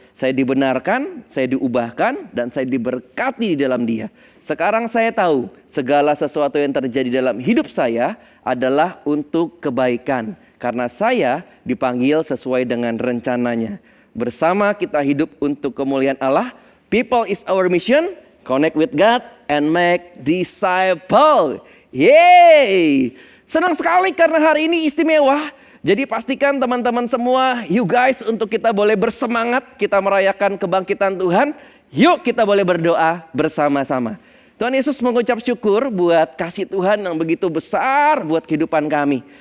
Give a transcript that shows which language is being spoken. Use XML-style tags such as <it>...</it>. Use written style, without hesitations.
<id>Saya dibenarkan, saya diubahkan, dan saya diberkati di dalam Dia. Sekarang saya tahu segala sesuatu yang terjadi dalam hidup saya adalah untuk kebaikan. Karena saya dipanggil sesuai dengan rencananya. Bersama kita hidup untuk kemuliaan Allah.</id> <en>People is our mission. Connect with God and make disciple. Yeay!</en> <id>Senang sekali karena hari ini istimewa. Jadi pastikan teman-teman semua,</id> <en>you guys,</en> <id>untuk kita boleh bersemangat. Kita merayakan kebangkitan Tuhan. Yuk kita boleh berdoa bersama-sama. Tuhan Yesus mengucap syukur buat kasih Tuhan yang begitu besar buat kehidupan kami.</id>